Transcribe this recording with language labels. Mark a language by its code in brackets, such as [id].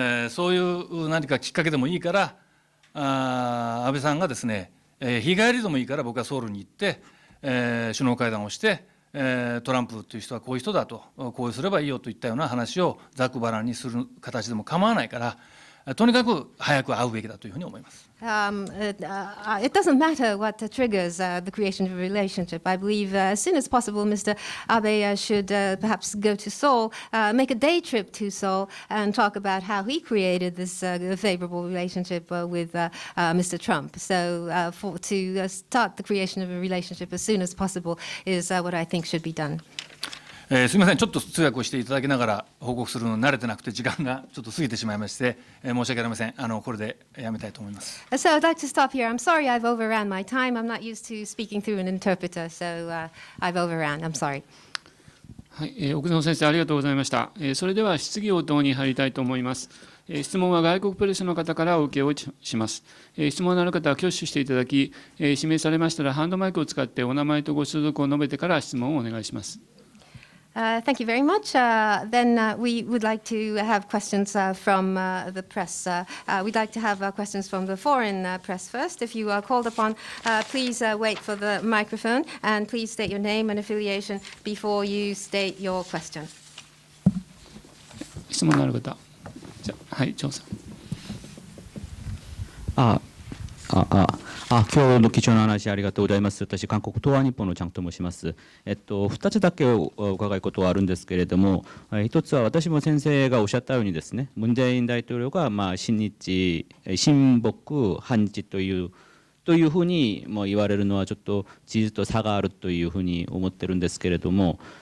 [ja] そういう何かきっかけでもいいから、安倍さんがですね、日帰りでもいいから僕はソウルに行って、首脳会談をして、トランプという人はこういう人だと、こうすればいいよといったような話をざっくばらんにする形でも構わないから、とにかく早く会うべきだというふうに思います。 [en] It doesn't matter what triggers the creation of a relationship. I believe as soon as possible, Mr. Abe should perhaps go to Seoul, make a day trip to Seoul, and talk about how he created this favorable relationship with Mr. Trump. So to start the creation of a relationship as soon as possible is what I think should be done. [ja] すみません、ちょっと通訳をしていただきながら報告するのに慣れてなくて時間がちょっと過ぎてしまいまして、申し訳ありません。これでやめたいと思います。 [en] So I'd like to stop here. I'm sorry I've overran my time. I'm not used to speaking through an interpreter, so I've overran. I'm sorry. [ja] はい、奥野先生ありがとうございました。それでは質疑応答に入りたいと思います。質問は外国プレスの方からお受けをします。質問のある方は挙手していただき、指名されましたらハンドマイクを使ってお名前とご所属を述べてから質問をお願いします。 [en] Thank you very much. Then we would like to have questions from the press. We'd like to have questions from the foreign press first. If you are called upon, please wait for the microphone and please state your name and affiliation before you state your question. [ja] 質問のある方。じゃあ、はい、ジョンさん。今日の貴重な話ありがとうございます。私、韓国東亜日報のチャンと申します。 2つだけお伺いことはあるんですけれども、1つは私も先生がおっしゃったようにですね、ムン・ジェイン大統領が親日、親北、反日というふうにも言われるのはちょっと事実と差があるというふうに思ってるんですけれども、